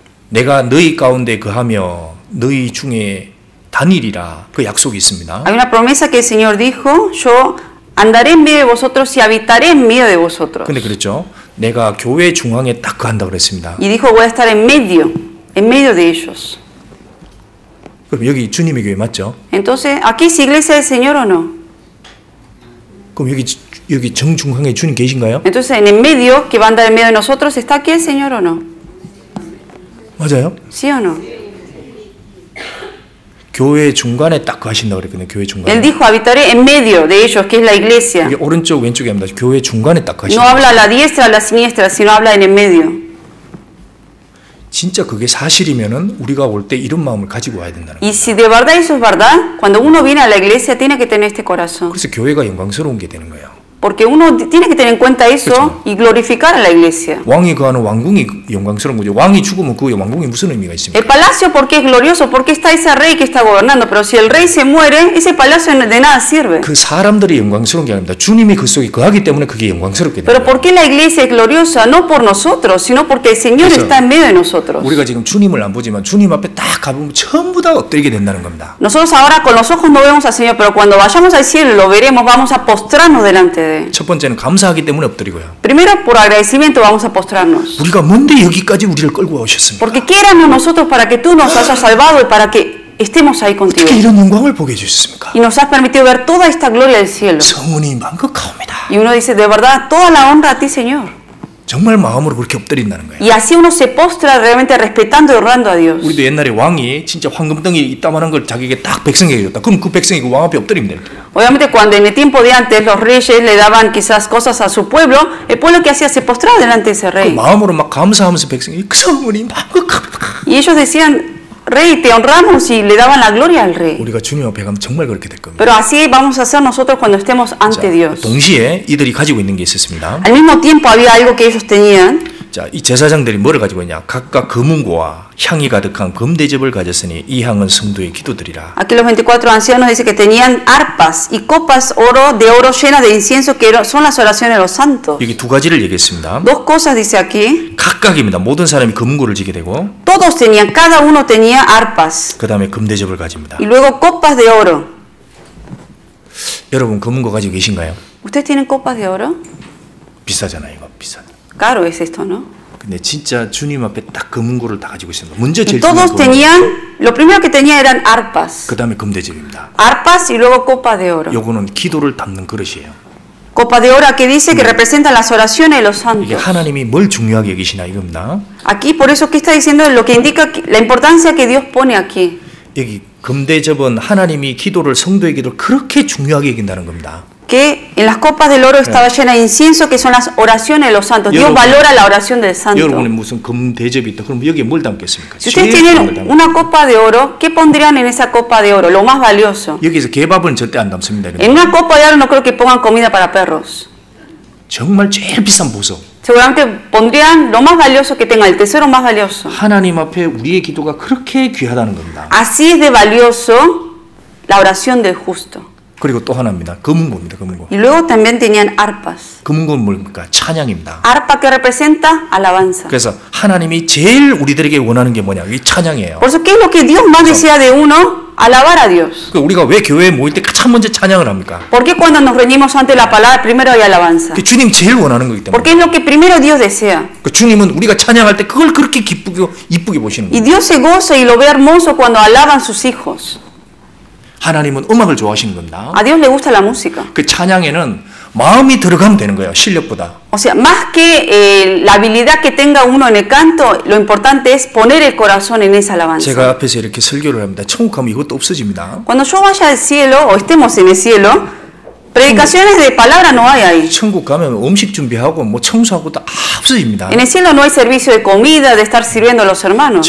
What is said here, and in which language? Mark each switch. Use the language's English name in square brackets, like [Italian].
[Korean] 내가 너희 가운데 거하며 너희 중에 다니리라 그 약속이 있습니다. [Spanish] Hay una promesa que el Señor dijo, yo andaré en medio de vosotros y habitaré en medio de vosotros. [Korean] 근데 그랬죠. 내가 교회 중앙에 딱 거한다 그랬습니다. [Spanish] Y dijo, voy a estar en medio de ellos. [Korean] 그럼 여기 주님의 교회 맞죠? [Spanish] Entonces, ¿aquí es iglesia del Señor o no? [Korean] 그럼 여기 정중앙에 주님 계신가요? [Spanish] Entonces, en el medio, que va a andar en medio de nosotros, ¿está aquí el Señor o no? [Korean] 맞아요? [Spanish] ¿Sí o no? [Korean] 교회 중간에 딱 거하신다고 그랬거든요. 교회 [Spanish] Él [Korean] 중간에. [Spanish] dijo, habitaré en medio de ellos, que es la iglesia. [Korean] 이게 오른쪽 왼쪽이 합니다. 교회 중간에 딱 [Spanish] No [Korean] 거하신다. [Spanish] habla a la diestra, a la siniestra, sino habla en el medio. [Korean] 진짜 그게 사실이면은 우리가 올 때 이런 마음을 가지고 와야 된다는 거예요. [Spanish] Y si de verdad eso es verdad, cuando uno viene a la iglesia tiene que tener este corazón. [Korean] 그래서 교회가 영광스러운 게 되는 거예요. [Spanish] Porque uno tiene que tener en cuenta eso y glorificar a la iglesia. [Korean] 왕이 거하는 왕궁이 영광스러운 거죠. 왕이 죽으면 그 왕궁이 무슨 의미가 있습니까? [Spanish] El palacio, ¿por qué es glorioso? Porque está ese rey que está gobernando. Pero si el rey se muere, ese palacio de nada sirve. [Korean] 그 사람들이 영광스러운 게 아닙니다. 주님이 그 속에 거하기 때문에 그게 영광스럽게 [Spanish] Pero [Korean] 되는 [Spanish] ¿por [Korean] 거예요. [Spanish] qué la iglesia es gloriosa? No por nosotros, sino porque el Señor [Korean] 그래서 [Spanish] está en medio de nosotros. [Korean] 우리가 지금 주님을 안 보지만 주님 앞에 딱 가보면 전부 다 엎드리게 된다는 겁니다. [Spanish] Nosotros ahora con los ojos no vemos al Señor, pero cuando vayamos al cielo y lo veremos, vamos a postrarnos delante de Él. [Korean] 첫 번째는 감사하기 때문에 엎드리고요. [Spanish] Primero, por agradecimiento vamos a postrarnos. [Korean] 우리가 뭔데 여기까지 우리를 끌고 오셨습니까? [Spanish] Porque ¿qué éramos nosotros para que tú nos hayas salvado y para que estemos ahí contigo? [Korean] 어떻게 이런 영광을 보게 해주셨습니까? [Spanish] Y nos has permitido ver toda esta gloria del cielo. [Korean] 성은이 만극하옵니다. [Spanish] Y uno dice, de verdad, toda la honra a ti, Señor. [Korean] 정말 마음으로 그렇게 엎드린다는 거예요. [Spanish] Y así uno se postra realmente respetando y honrando a Dios. [Korean] 우리도 옛날에 왕이 진짜 황금덩이 이따만한 걸 자기에게 딱 백성에게 줬다. 그럼 그 백성이 그 왕 앞에 엎드리면 됩니다. [Spanish] Obviamente cuando en el tiempo de antes los reyes le daban quizás cosas a su pueblo, el pueblo que hacía se postraba delante de ese [Korean] 그 [Spanish] rey. [Korean] 마음으로 막 감사하면서 백성이 성은이 만극하옵니다. [Spanish] Y ellos decían, Rey, te honramos y le daban la gloria al rey. [Korean] 우리가 주님 앞에 가면 정말 그렇게 될 겁니다. [Spanish] Pero así vamos a hacer nosotros cuando estemos ante Dios. [Korean] 동시에 이들이 가지고 있는 게 있었습니다. [Spanish] Al mismo tiempo había algo que ellos tenían. [Korean] 자, 이 제사장들이 뭐를 가지고 있냐? 각각 금은고와 향이 가득한 금대접을 가졌으니 이 향은 성도의 기도들이라. [Spanish] Aquí los 24 ancianos dice que tenían arpas y copas de oro llenas de incienso que son las oraciones de los santos. [Korean] 여기 두 가지를 얘기했습니다. [Spanish] Dos cosas dice aquí. [Korean] 각각입니다. 모든 사람이 금은고를 지게 되고 [Spanish] Todos tenían, cada uno tenía arpas [Korean] 그 다음에 금대접을 가집니다. [Spanish] y luego copas de oro. [Korean] 여러분 금은고 가지고 계신가요? [Spanish] ¿Ustedes tienen copas de oro? [Korean] 비싸잖아요, 이거 비싸. [Spanish] Caro es esto, ¿no? [Korean] 근데 진짜 주님 앞에 딱 금은고를 다 가지고 있습니다. 먼저 제일 [Spanish] Todos tenían, lo primero que tenía eran arpas. [Korean] 그 다음에 금대접입니다. [Spanish] Arpas y luego copa de oro. [Korean] 요거는 기도를 담는 그릇이에요. [Spanish] Copa de oro que dice que representa las oraciones de los [Korean] 이게 [Spanish] santos. [Korean] 하나님이 뭘 중요하게 여기시나 이겁니다. [Spanish] Aquí por eso que está diciendo lo que indica la importancia que Dios pone aquí. [Korean] 여기 금대접은 하나님이 기도를 성도의 기도를 그렇게 중요하게 여긴다는 겁니다. [Spanish] Que en las copas del oro estaba llena de incienso, que son las oraciones de los santos. Dios valora la oración del santo. [Korean] 여러분이 무슨 금대접이 있다. 그럼 여기에 뭘 담겠습니까? [Spanish] Si ustedes tienen una copa de oro, ¿qué pondrían en esa copa de oro? Lo más valioso. [Korean] 여기서 개밥은 절대 안 담습니다. [Spanish] En una copa de oro no creo que pongan comida para perros. [Korean] 정말 제일 비싼 보석. [Spanish] Seguramente pondrían lo más valioso que tengan, el tesoro más valioso. [Korean] 하나님 앞에 우리의 기도가 그렇게 귀하다는 겁니다. [Spanish] Así es de valioso la oración del justo. [Korean] 그리고 또 하나입니다. 금은고입니다. 금은고. [Spanish] Y luego también tenían arpas. [Korean] 금은고는 뭡니까? 찬양입니다. [Spanish] Arpa que representa alabanza. [Korean] 그래서 하나님이 제일 우리들에게 원하는 게 뭐냐? 이 찬양이에요. [Spanish] Por eso, ¿qué es lo que Dios más desea de uno? Alabar a Dios. [Korean] 우리가 왜 교회에 모일 때 가장 먼저 찬양을 합니까? [Spanish] ¿Por qué cuando nos reunimos ante la palabra primero hay alabanza? [Korean] 주님 제일 원하는 거기 때문에. [Spanish] Porque es lo que primero Dios desea. [Korean] 주님은 우리가 찬양할 때 그걸 그렇게 이쁘게 보시는 [Spanish] Y [Korean] 거예요. [Spanish] Dios se goza y lo ve hermoso cuando alaban sus hijos. [Korean] 하나님은 음악을 좋아하시는 겁니다. [Spanish] A Dios le gusta la música. [Korean] 그 찬양에는 마음이 들어가면 되는 거예요. 실력보다. [Spanish] O sea, más que la habilidad que tenga uno en el canto, lo importante es poner el corazón en esa alabanza. [Korean] 제가 앞에서 이렇게 설교를 합니다. 천국 가면 이것도 없어집니다. [Spanish] Cuando yo vaya al cielo o estemos en el cielo, predicaciones de palabra no hay ahí. [Korean] 천국 가면 음식 준비하고 뭐 청소하고 다 없어집니다. [Spanish] En el cielo no hay servicio de comida, de estar sirviendo a los hermanos.